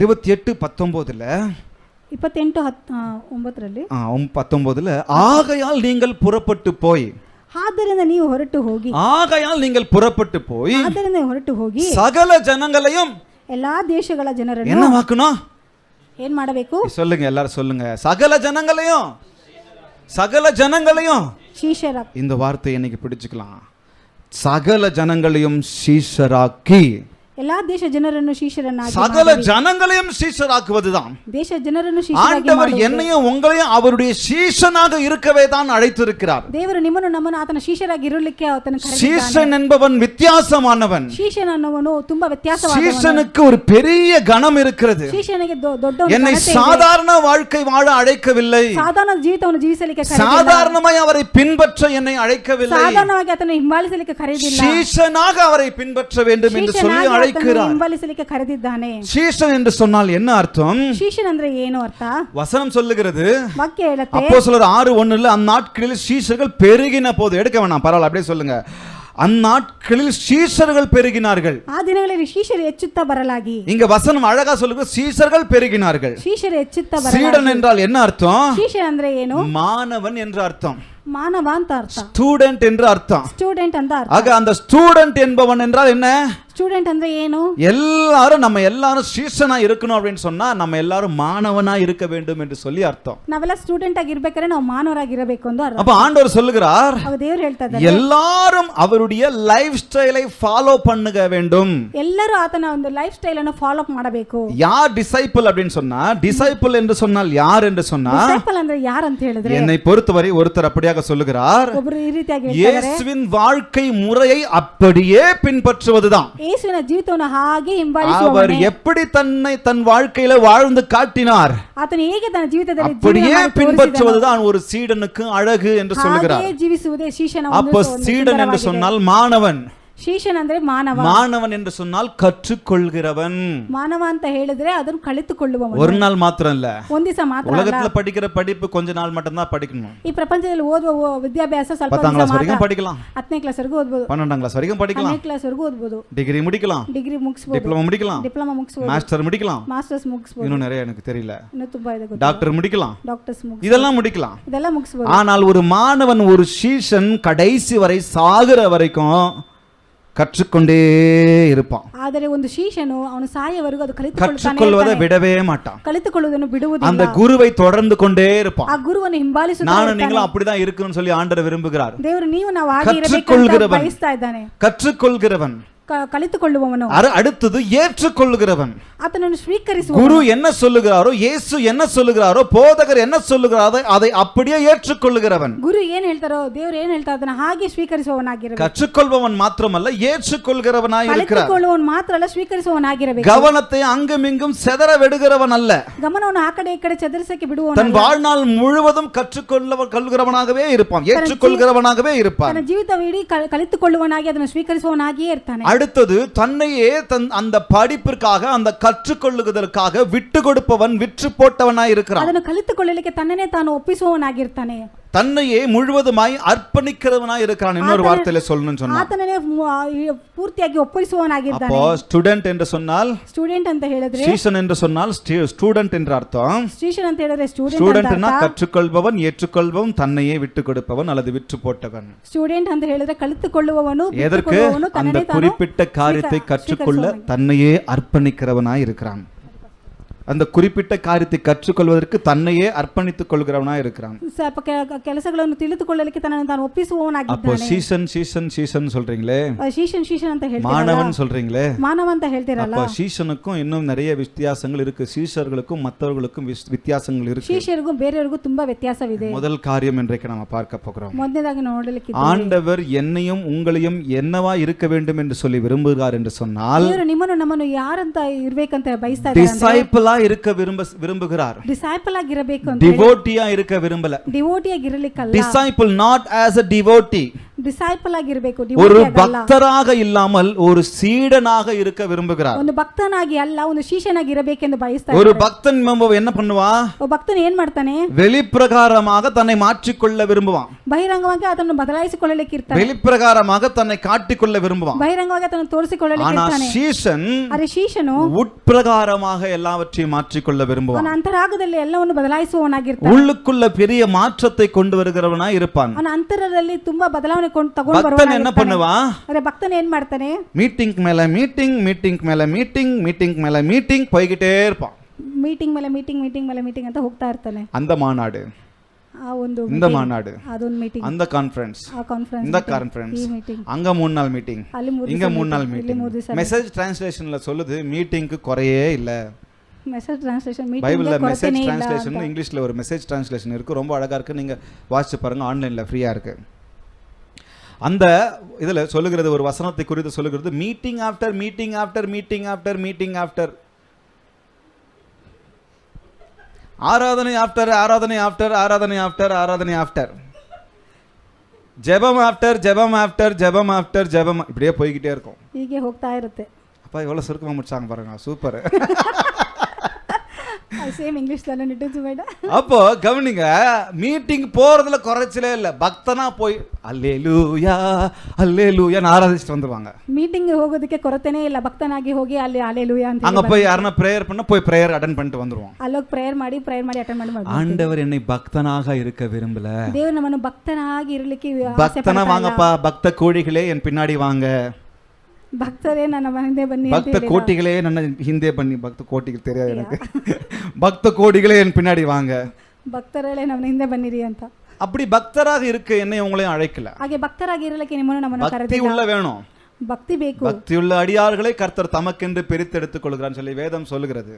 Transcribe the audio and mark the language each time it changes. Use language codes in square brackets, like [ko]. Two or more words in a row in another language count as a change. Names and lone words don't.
[ta] 28:19ல [kn] 28:9ರಲ್ಲಿ [ta] 19ல ஆகையால் நீங்கள் புறப்பட்டு போய், [kn] ಆದ್ದರಿಂದ ನೀವು ಹೊರಟು ಹೋಗಿ, [ta] ஆகையால் நீங்கள் புறப்பட்டு போய், [kn] ಆದ್ದರಿಂದ ಹೊರಟು ಹೋಗಿ [ta] சகல ஜனங்களையும், [kn] ಎಲ್ಲಾ ದೇಶಗಳ ಜನರನ್ನು [ta] என்ன வாக்கணும், [kn] ಏನ್ ಮಾಡಬೇಕು? [ta] சொல்லுங்க, எல்லாரும் சொல்லுங்க, சகல ஜனங்களையும், சகல ஜனங்களையும். [kn] ಶಿಷ್ಯರ, [ta] இந்த வார்த்தையை இன்னைக்கு பிடிச்சுக்கலாம். சகல ஜனங்களையும் சீஷராக்கி, [kn] ಎಲ್ಲಾ ದೇಶ ಜನರನ್ನು ಶಿಷ್ಯರನ್ನಾಗಿ, [ta] சகல ஜனங்களையும் சீஷராக்குவதுதான். [kn] ದೇಶ ಜನರನ್ನು ಶಿಷ್ಯರಾಗಿ [ta] ஆண்டவர் என்னையும் உங்களையும் அவருடைய சீஷனாக இருக்கவே தான் அழைத்திருக்கிறார். [kn] ದೇವರು ನಿಮ್ಮನ್ನು ನಮ್ಮನ್ನು ಆತನ ಶಿಷ್ಯರಾಗಿ ಇರಲಿಕ್ಕೆ ಆತನ ಕರೆದಿದ್ದಾನೆ. [ta] சீஷன் என்பவன் வித்தியாசமானவன். [kn] ಶಿಷ್ಯನ ಅನ್ನುವನು ತುಂಬಾ ವ್ಯತ್ಯಾಸವಾದವನು. [ta] சீஷனுக்கு ஒரு பெரிய கணம் இருக்கிறது. [kn] ಶಿಷ್ಯನಿಗೆ ದೊಡ್ಡ [ta] என்னை சாதாரண வாழ்க்கை வாழ அழைக்கவில்லை, [kn] ಸಾಧಾರಣ ಜೀವಿತವನ್ನು ಜೀವಿಸಲಿಕ್ಕೆ ಕರೆದಿಲ್ಲ, [ta] சாதாரணமாய் அவரை பின்பற்ற என்னை அழைக்கவில்லை, [kn] ಸಾಧಾರಣವಾಗಿ ಆತನ ಹಿಂಬಾಲಿಸಲಿಕ್ಕೆ ಕರೆದಿಲ್ಲ, [ta] சீஷனாக அவரை பின்பற்ற வேண்டும் என்று சொல்லி அழைக்கிறார். [kn] ಹಿಂಬಾಲಿಸಲಿಕ್ಕೆ ಕರೆದಿದ್ದಾನೆ. [ta] சீஷன் என்று சொன்னால் என்ன அர்த்தம்? [kn] ಶಿಷ್ಯன் ಅಂದ್ರೆ ಏನು ಅರ್ಥ? [ta] வசனம் சொல்லுகிறது, [kn] ವಾಕ್ಯ ಹೇಳುತ್ತೆ, [ta] அப்போஸ்தலர் 6:1ல அந்நாட்களில் சீஷர்கள் பெருகின போது, எடுக்க வேணாம் பரவாயில்ல அப்படியே சொல்லுங்க, அந்நாட்களில் சீஷர்கள் பெருகினார்கள். [kn] ಆ ದಿನಗಳಲ್ಲಿ ಶಿಷ್ಯರು ಹೆಚ್ಚುತ್ತಾ ಬರಲಾಗಿ. [ta] இங்க வசனம் அழகா சொல்லுங்க, சீஷர்கள் பெருகினார்கள். [kn] ಶಿಷ್ಯರು ಹೆಚ್ಚುತ್ತಾ [ta] சீடன் [kn] ಬರಲಾಗಿ. [ta] என்றால் என்ன அர்த்தம்? [kn] ಶಿಷ್ಯ ಅಂದ್ರೆ ಏನು? [ta] மாணவன் என்று அர்த்தம். [kn] ಮಾನವ ಅಂತ ಅರ್ಥ. [ta] ஸ்டூடெண்ட் என்று அர்த்தம். [kn] ಸ್ಟೂಡೆಂಟ್ ಅಂತ ಅರ್ಥ. [ta] ஆக அந்த ஸ்டூடெண்ட் என்பவன் என்றால் என்ன? [kn] ಸ್ಟೂಡೆಂಟ್ ಅಂದ್ರೆ ಏನು? [ta] நம்ம எல்லாரும் சீஷனா இருக்கணும் அப்படின்னு சொன்னா நம்ம எல்லாரும் மாணவனா இருக்க வேண்டும் என்று சொல்லி அர்த்தம். [kn] ನಾವೆಲ್ಲ ಸ್ಟೂಡೆಂಟ್ ಆಗಿರ್ಬೇಕಾದ್ರೆ ನಾವು ಮಾನವರಾಗಿರಬೇಕು ಅಂತ ಅರ್ಥ. [ta] அப்ப ஆண்டவர் சொல்லுகிறார், [kn] ಅವ ದೇವರು ಹೇಳ್ತಾ ಇದ್ದಾರೆ, [ta] எல்லாரும் அவருடைய [en] life styleai follow [ta] பண்ணுக வேண்டும். [kn] ಎಲ್ಲರೂ ಆತನ ಒಂದು [en] life style [kn] ಅನ್ನು ಫಾಲೋ ಮಾಡಬೇಕು. [ta] யார் டிசைபிள் அப்படின்னு சொன்னா, டிசைபிள் என்று சொன்னால் யார் என்று சொன்னா, [kn] ಡಿಸೈಪಲ್ ಅಂದ್ರೆ ಯಾರು ಅಂತ ಹೇಳಿದ್ರೆ, [ta] என்னை பொறுத்தவரை ஒருத்தர் அப்படியாக சொல்லுகிறார், [kn] ಒಬ್ಬರು ಈ ರೀತಿಯಾಗಿ ಹೇಳ್ತಾರೆ, [ta] இயேசுவின் வாழ்க்கை முறையை அப்படியே பின்பற்றுவதுதான். [kn] ಯೇಸುವಿನ ಜೀವಿತವನ್ನು ಹಾಗೆ [ta] அவர் [kn] ಹಿಂಬಾಲಿಸುವವನೇ. [ta] எப்படி தன் வாழ்க்கையில வாழ்ந்து காட்டினார், [kn] ಆತನು ಹೇಗೆ ತನ್ನ ಜೀವಿತದಲ್ಲಿ [ta] அப்படியே பின்பற்றுவதுதான் ஒரு சீடனுக்கு அழகு என்று சொல்லுகிறார். [kn] ಹಾಗೆ ಜೀವಿಸುವುದೇ ಶಿಷ್ಯನ ಒಂದು [ta] அப்ப சீடன் என்று சொன்னால் மாணவன், [kn] ಶಿಷ್ಯನ್ ಅಂದ್ರೆ ಮಾನವ. [ta] மாணவன் என்று சொன்னால் கற்றுக்கொள்கிறவன். [kn] ಮಾನವ ಅಂತ ಹೇಳಿದ್ರೆ ಅದನ್ನು ಕಲಿತುಕೊಳ್ಳುವವನು. [ta] ஒரு நாள் மாத்திரம் இல்ல, [kn] ಒಂದು ದಿವಸ ಮಾತ್ರ ಅಲ್ಲ. [ta] உலகத்துல படிக்கிற படிப்பு கொஞ்ச நாள் மட்டும் தான் படிக்கணும். [kn] ಈ ಪ್ರಪಂಚದಲ್ಲಿ ಓದುವ ವಿದ್ಯಾಭ್ಯಾಸ ಸ್ವಲ್ಪ [en] 10th class [ta] ವರೆக்கும் படிக்கலாம், [kn] 10ನೇ ಕ್ಲಾಸ್ ವರೆಗೂ ಓದಬಹುದು, [en] 12th class [ta] வரைக்கும் படிக்கலாம், [kn] 12ನೇ ಕ್ಲಾಸ್ ವರೆಗೂ ಓದಬಹುದು, [ta] டிகிரி முடிக்கலாம், [kn] ಡಿಗ್ರಿ ಮುಗಿಸಬಹುದು, [ta] டிப்ளமோ முடிக்கலாம், [kn] ಡಿಪ್ಲೊಮಾ ಮುಗಿಸಬಹುದು, [ta] மாஸ்டர் முடிக்கலாம், [kn] ಮಾಸ್ಟರ್ಸ್ ಮುಗಿಸಬಹುದು, [ta] இன்னும் நிறைய எனக்கு தெரியல, [kn] ಇನ್ನೂ ತುಂಬಾ ಇದೆ ಗೊತ್ತು, [ta] டாக்டர் முடிக்கலாம், [kn] ಡಾಕ್ಟರ್ಸ್ ಮುಗಿಸಬಹುದು, [ta] இதெல்லாம் முடிக்கலாம். [kn] ಇದೆಲ್ಲ ಮುಗಿಸಬಹುದು. [ta] ஆனால் ஒரு மாணவன், ஒரு சீஷன் கடைசி வரை சாகுற வரைக்கும் கற்றுக்கொண்டே இருப்பான். [kn] ಆದರೆ ಒಂದು ಶಿಷ್ಯನು ಅವನು ಸಾಯವರೆಗೂ ಅದು [ta] கற்றுக்கொள்வதை விடவே மாட்டான். [kn] ಕಲಿತುಕೊಳ್ಳುವುದನ್ನು ಬಿಡುವುದಿಲ್ಲ. [ta] அந்த குருவை தொடர்ந்து கொண்டே இருப்பான். [kn] ಆ ಗುರುವನ್ನು ಹಿಂಬಾಲಿಸುತ್ತಾ [ta] நானும் நீங்களும் அப்படிதான் இருக்கணும்னு சொல்லி ஆண்டவர் விரும்புகிறார். [kn] ದೇವರು ನೀವು ನಾವು ಹಾಗೆ ಇರಬೇಕು ಅಂತ ಬಯಸ್ತಾ ಇದ್ದಾನೆ. [ta] கற்றுக்கொள்கிறவன், [kn] ಕಲಿತುಕೊಳ್ಳುವವನು. [ta] அடுத்தது ஏற்றுக்கொள்கிறவன். [kn] ಆತನನ್ನು ಸ್ವೀಕರಿಸುವ. [ta] குரு என்ன சொல்லுகிறாரோ, இயேசு என்ன சொல்லுகிறாரோ, போதகர் என்ன சொல்லுகிறாரோ அதை அப்படியே ஏற்றுக்கொள்கிறவன். [kn] ಗುರು ಏನ್ ಹೇಳ್ತಾರೋ, ದೇವರು ಏನ್ ಹೇಳ್ತಾರೋ ಅದನ್ನ ಹಾಗೆ ಸ್ವೀಕರಿಸುವವನಾಗಿರಬೇಕು. [ta] கற்றுக்கொள்பவன் மாத்திரமல்ல, ஏற்றுக்கொள்கிறவனாய் இருக்கிறான். [kn] ಕಲಿತುಕೊಳ್ಳುವವನು ಮಾತ್ರ ಅಲ್ಲ, ಸ್ವೀಕರಿಸುವವನಾಗಿರಬೇಕು. [ta] கவனத்தை அங்கும் இங்கும் செதற விடுகிறவன் அல்ல. [kn] ಗಮನವನ್ನು ಆ ಕಡೆ ಈ ಕಡೆ ಚದರಿಸಕ್ಕೆ ಬಿಡುವವನು. [ta] தன் வாழ்நாள் முழுவதும் கற்றுக்கொள்கிறவனாகவே இருப்பான், ஏற்றுக்கொள்கிறவனாகவே இருப்பான். [kn] ತನ್ನ ಜೀವಿತವಿಡೀ ಕಲಿತುಕೊಳ್ಳುವವನಾಗಿ ಅದನ್ನು ಸ್ವೀಕರಿಸುವವನಾಗಿಯೇ ಇರ್ತಾನೆ. [ta] அடுத்தது தன்னையே அந்த படிப்பிற்காக, அந்த கற்றுக்கொள்ளுவதற்காக விட்டு கொடுப்பவன், விற்று போட்டவனாய் இருக்கிறான். [kn] ಅದನ್ನು ಕಲಿತುಕೊಳ್ಳಲಿಕ್ಕೆ ತನ್ನನ್ನೇ ತಾನು ಒಪ್ಪಿಸುವವನಾಗಿರ್ತಾನೆ. [ta] தன்னையே முழுவதுமாய் அர்ப்பணிக்கிறவனாய் இருக்கிறான். இன்னொரு வார்த்தையில சொல்லணும்னு சொன்னா, [kn] ಆತನೇ ಪೂರ್ತಿಯಾಗಿ ಒಪ್ಪಿಸುವವನಾಗಿರ್ತಾನೆ. [ta] அப்போ ஸ்டூடெண்ட் என்று சொன்னால், [kn] ಸ್ಟೂಡೆಂಟ್ ಅಂತ ಹೇಳಿದ್ರೆ, [ta] சீஷன் என்று சொன்னால் ஸ்டூடெண்ட் என்ற அர்த்தம். [kn] சீஷன் ಅಂತ ಹೇಳಿದ್ರೆ [ta] ஸ்டூடெண்ட்னா கற்றுக்கொள்பவன், ஏற்றுக்கொள்பவன், தன்னையே விட்டு கொடுப்பவன் அல்லது விற்று போட்டவன். [kn] ಸ್ಟೂಡೆಂಟ್ ಅಂತ ಹೇಳಿದ್ರೆ ಕಲಿತುಕೊಳ್ಳುವವನು, [ta] எதற்கு? அந்த குறிப்பிட்ட காரியத்தை கற்றுக்கொள்ள தன்னையே அர்ப்பணிக்கிறவனாய் இருக்கிறான். அந்த குறிப்பிட்ட காரியத்தை கற்றுக்கொள்வதற்கு தன்னையே அர்ப்பணித்துக் கொள்கிறவனாய் இருக்கிறான். [kn] ಕೆಲಸಗಳನ್ನು ತಿಳಿದುಕೊಳ್ಳಲಿಕ್ಕೆ ತನ್ನನ್ನು ತಾನು ಒಪ್ಪಿಸುವವನಾಗಿದ್ದಾನೆ. [ta] அப்போ சீஷன் சொல்றீங்களே, [kn] சீஷன் ಅಂತ ಹೇಳ್ತೀರಲ್ಲ, [ta] மாணவன் சொல்றீங்களே, [kn] மாணவ ಅಂತ ಹೇಳ್ತೀರಲ್ಲ, [ta] அப்போ சீஷனுக்கும் இன்னும் நிறைய வித்தியாசங்கள் இருக்கு. சீஷர்களுக்கும் மற்றவர்களுக்கும் வித்தியாசங்கள் இருக்கு. [kn] சீஷರಿಗೂ ಬೇರೆಯವರಿಗೂ ತುಂಬಾ ವ್ಯತ್ಯಾಸವಿದೆ. [ta] முதல் காரியம் இன்றைக்கு நாம பார்க்க போகிறோம். [kn] ಮೊದಲನೇದಾಗಿ ನೋಡಲಿಕ್ಕೆ, [ta] ஆண்டவர் என்னையும் உங்களையும் என்னவா இருக்க வேண்டும் என்று சொல்லி விரும்புகிறார் என்று சொன்னால், [kn] ದೇವರು ನಿಮ್ಮನ್ನು ನಮ್ಮನ್ನು ಯಾರಂತ ಇರಬೇಕಂತ ಬಯಸ್ತಾ ಇದ್ದಾರೆ. [ta] டிசைபிளா இருக்க விரும்புகிறார். [kn] ಡಿಸೈಪಲ್ ಆಗಿರಬೇಕು ಅಂತ, [ta] டிவோட்டியா இருக்க விரும்பல. [kn] ಡಿವೋಟಿ ಆಗಿರಲಿಕ್ಕಲ್ಲ. [en] டிசைபிள் not as a devotee. [kn] ಡಿಸೈಪಲ್ ಆಗಿರಬೇಕು, [ta] ஒரு [kn] ಡಿವೋಟಿ ಆಗಲ್ಲ. [ta] பக்தராக இல்லாமல் ஒரு சீடனாக இருக்க விரும்புகிறார். [kn] ಒಂದು ಭಕ್ತನಾಗಿ ಅಲ್ಲ, ಒಂದು ಶಿಷ್ಯನಾಗಿ ಇರಬೇಕೆಂದು ಬಯಸ್ತಾ [ta] ஒரு [kn] ಇದ್ದಾರೆ. [ta] பக்தன் என்ன பண்ணுவா? [kn] ಒಬ್ಬ ಭಕ್ತನು ಏನ್ ಮಾಡ್ತಾನೆ? [ta] வெளிப்பிரகாரமாக தன்னை மாற்றிக்கொள்ள விரும்புவான். [kn] ಬಹಿರಂಗವಾಗಿ ಅದನ್ನು ಬದಲಾಯಿಸಿಕೊಳ್ಳಲಿಕ್ಕೆ ಇರ್ತಾನೆ. [ta] வெளிப்பிரகாரமாக தன்னை காட்டிக்கொள்ள விரும்புவான். [kn] ಬಹಿರಂಗವಾಗಿ ಅದನ್ನು ತೋರಿಸಿಕೊಳ್ಳಲಿಕ್ಕೆ [ta] ஆனா [kn] ಇರ್ತಾನೆ. [ta] சீஷன் [kn] ಅರೆ ಶಿಷ್ಯನು [ta] உட்பிரகாரமாக எல்லாவற்றையும் மாற்றிக்கொள்ள விரும்புவான். [kn] ಅವನ ಅಂತರಾಗದಲ್ಲಿ ಎಲ್ಲವನ್ನು ಬದಲಾಯಿಸುವವನಾಗಿರ್ತಾನೆ. [ta] உள்ளுக்குள்ள பெரிய மாற்றத்தை கொண்டு வருகிறவனாய் இருப்பான். [kn] ಅವನ ಅಂತರದಲ್ಲಿ ತುಂಬಾ ಬದಲಾವಣೆ ತಗೊಂಡು [ta] பக்தன் என்ன பண்ணுவா? [kn] ಅರೆ ಭಕ್ತನ ಏನ್ ಮಾಡ್ತಾನೆ? [ta] மீட்டிங் மேல மீட்டிங், மீட்டிங் மேல மீட்டிங், மீட்டிங் மேல மீட்டிங் போய்கிட்டே இருப்பான். [kn] ಮೀಟಿಂಗ್ ಮೇಲೆ ಮೀಟಿಂಗ್ ಅಂತ ಹೋಗ್ತಾ ಇರ್ತಾನೆ. [ta] அந்த மாநாடு, [kn] ಆ ಒಂದು [ta] இந்த மாநாடு, [kn] ಅದೊಂದು ಮೀಟಿಂಗ್, [ta] அந்த கான்ஃபரன்ஸ், [kn] ಆ ಕಾನ್ಫರೆನ್ಸ್, [ta] இந்த கான்ஃபரன்ஸ், [kn] ಈ ಮೀಟಿಂಗ್, [ta] அங்க 3 நாள் மீட்டிங், இங்க 3 நாள் மீட்டிங். மெசேஜ் டிரான்ஸ்லேஷன்ல சொல்லுது மீட்டிங்க்கு குறையே இல்ல. மெசேஜ் டிரான்ஸ்லேஷன் மீட்டிங் பைபிள்ல மெசேஜ் டிரான்ஸ்லேஷன் இங்கிலீஷ்ல ஒரு மெசேஜ் டிரான்ஸ்லேஷன் இருக்கு, ரொம்ப அழகா இருக்கு. நீங்க வாசிச்சு பாருங்க, ஆன்லைன்ல ஃப்ரீயா இருக்கு. அந்த இதுல சொல்லுகிறது, ஒரு வசனத்தை குறித்து சொல்லுகிறது, [en] meeting after meeting after meeting after meeting after, [ta] ஆராதனை ஆஃப்டர் ஆராதனை ஆஃப்டர் ஆராதனை ஆஃப்டர் ஆராதனை ஆஃப்டர், ஜெபம் ஆஃப்டர் ஜெபம் ஆஃப்டர் ஜெபம் ஆஃப்டர் ஜெபம், இப்படியே போய்கிட்டே இருக்கும். [kn] ಹೀಗೆ ಹೋಗ್ತಾ ಇರುತ್ತೆ. [ta] அப்பா எவ்வளவு சுருக்கமா முடிச்சாங்க பாருங்க, சூப்பர். [en] same English [ta] தானே நிட்டு மேடம். அப்போ கவனிங்க, மீட்டிங் போறதுல குறைச்சலே இல்ல. பக்தனா போய் அல்லேலூயா அல்லேலூயா ஆராதிச்சுட்டு வந்துருவாங்க. [kn] ಮೀಟಿಂಗ್ ಹೋಗೋದಕ್ಕೆ ಕೊರತೆನೇ ಇಲ್ಲ, ಭಕ್ತನಾಗಿ ಹೋಗಿ ಅಲ್ಲಿ ಅಲ್ಲೇಲೂಯಾ ಅಂತ [ta] அங்க போய் யாரனா பிரேயர் பண்ண போய் [en] prayer attend [ta] பண்ணிட்டு வந்துருவோம். [kn] ಅಲ್ಲೋಗಿ ಪ್ರೇಯರ್ ಮಾಡಿ ಅಟೆಂಡ್ ಮಾಡಿ. [ta] ஆண்டவர் என்னை பக்தனாக இருக்க விரும்பல. [kn] ದೇವರು ನಮ್ಮನ್ನು ಭಕ್ತನಾಗಿ ಇರಲಿಕ್ಕೆ [ta] பக்தனா வாங்கப்பா, பக்த கோழிகளே என் பின்னாடி வாங்க, [kn] ಭಕ್ತರೇ ನನ್ನ ಹಿಂದೆ ಬನ್ನಿ, [ta] பக்த கோட்டிகளே [kn] ನನ್ನ ಹಿಂದೆ ಬನ್ನಿ. [ta] பக்த கோட்டிகள் தெரியாது எனக்கு. பக்த கோடிகளே என் பின்னாடி வாங்க, [kn] ಭಕ್ತರೇ ನಮ್ಮ ಹಿಂದೆ ಬನ್ನಿರಿ ಅಂತ. [ta] அப்படி பக்தராக இருக்க என்னை உங்களையும் அழைக்கல. [kn] ಹಾಗೆ ಭಕ್ತರಾಗಿ ಇರಲಿಕ್ಕೆ ನಿಮ್ಮನ್ನು ನಮ್ಮನ್ನು [ta] பக்தி [kn] ಕರೆದಿಲ್ಲ. [ta] உள்ள வேணும். [kn] ಭಕ್ತಿ ಬೇಕು. [ta] பக்தியுள்ள அடியார்களை கர்த்தர் தமக்கென்று பிரித்து எடுத்துக் கொள்கிறான்னு சொல்லி வேதம் சொல்லுகிறது.